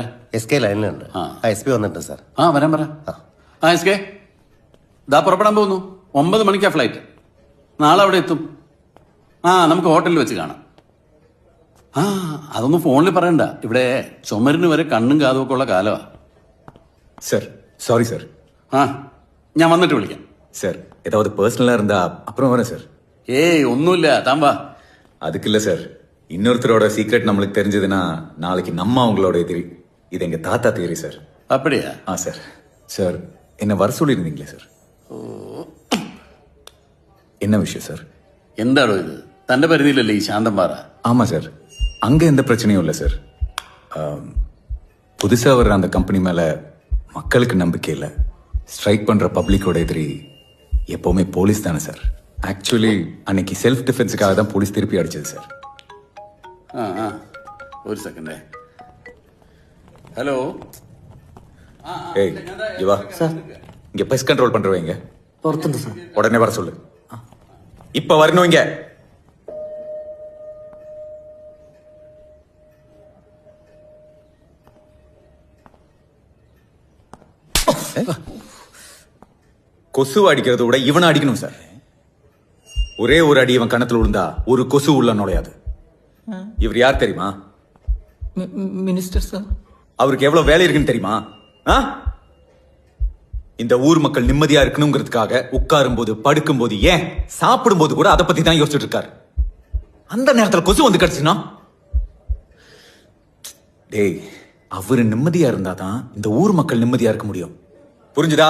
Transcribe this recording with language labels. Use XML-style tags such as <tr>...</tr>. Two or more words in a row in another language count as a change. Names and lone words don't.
<ml>SK ലൈനിലുണ്ട്. SP വന്നിട്ടുണ്ട് സാർ. വരാൻ പറ. SK ദാ പുറപ്പെടാൻ പോകുന്നു. 9 മണിക്കാ ഫ്ലൈറ്റ്. നാളെ അവിടെ എത്തും. നമുക്ക് ഹോട്ടലിൽ വെച്ച് കാണാം. അതൊന്നും ഫോണിൽ പറയണ്ട. ഇവിടെ ചുമരിന് വരെ കണ്ണും കാതും ഒക്കെ ഉള്ള കാലമാ.</ml> <ta>சார் சாரி சார்.</ta> <ml>ഞാൻ വന്നിട്ട് വിളിക്കാം.</ml> <ta>சார் ஏதாவது பர்சனலா இருந்தா அப்புறம் வரேன் சார்.</ta> <ml>ഒന്നുമില്ല, താൻ വാ.</ml> <ta>அதுக்கு இல்ல சார், இன்னொருத்தரோட சீக்ரெட் நம்மளுக்கு தெரிஞ்சதுன்னா நாளைக்கு நம்ம அவங்களோட எதிரி. இது எங்க தாத்தா தியரி சார். அப்படியா? சார். சார் என்ன வர சொல்லியிருந்தீங்களே சார். என்ன விஷயம் சார்?</ta> <ml>എന്താണോ ഇത്? തന്റെ പരിധിയിലല്ലേ ഈ ശാന്തം പാറ?</ml> <ta>ஆமா சார், அங்க எந்த பிரச்சனையும் இல்லை சார். புதுசா வர்ற அந்த கம்பெனி மேல மக்களுக்கு நம்பிக்கை இல்லை. ஸ்ட்ரைக் பண்ற பப்ளிக்கோட எதிரி எப்பவுமே போலீஸ் தானே சார். ஆக்சுவலி அன்னைக்கு</ta> <en>self defence-க்காக</en> <ta>தான் போலீஸ் திருப்பி அடிச்சது சார். ஒரு செகண்ட். ஹலோ. ஏய் இவா சார், இங்க</ta> <en>pest control</en> <ta>பண்றவங்க</ta> <ml>പുറത്തുണ്ട് സാർ.</ml> <ta>உடனே வர சொல்லு. இப்ப வரணும் இங்க. கொசு அடிக்கிறத விட இவனை அடிக்கணும் சார். ஒரே ஒரு அடி இவன் கணத்துல விழுந்தா ஒரு கொசு உள்ள நுழையாது. இவர் யார் தெரியுமா?</ta> <ml>മിനിസ്റ്റർ സാർ.</ml> <ta>அவருக்கு எவ்வளவு வேலை இருக்குன்னு தெரியுமா? இந்த ஊர் மக்கள் நிம்மதியா இருக்கணுங்கிறதுக்காக உட்காரும் போது, படுக்கும் போது, ஏன் சாப்பிடும் போது கூட அதை பத்தி தான் யோசிச்சுட்டு இருக்காரு. அந்த நேரத்துல கொசு வந்து கிடைச்சுன்னா, டேய் அவரு நிம்மதியா இருந்தாதான் இந்த ஊர் மக்கள் நிம்மதியா இருக்க முடியும்.</ta>